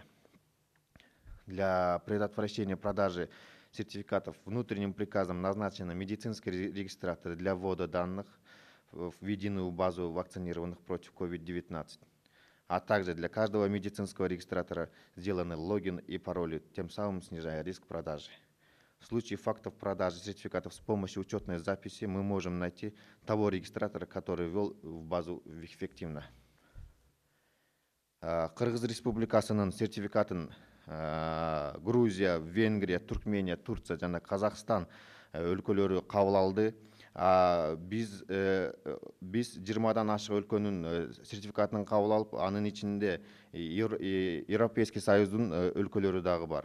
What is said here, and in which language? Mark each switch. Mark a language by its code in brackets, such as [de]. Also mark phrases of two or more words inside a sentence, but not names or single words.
[ru] Для предотвращения продажи сертификатов внутренним приказом назначены медицинские регистраторы для ввода данных в единую базу вакцинированных против COVID-19. А также для каждого медицинского регистратора сделаны логин и пароли, тем самым снижая риск продажи. В случае фактов продажи сертификатов с помощью учетной записи мы можем найти того регистратора, который ввел в базу эффективно. [ky] Кыргыз Республикасынын сертификатын Грузия, Венгрия, Туркмения, Турция жана Казахстан өлкөлөрү кабыл алды. Биз 20-дан ашык өлкөнүн сертификатын кабыл алып, анын ичинде Европейский Союздун өлкөлөрү дагы бар.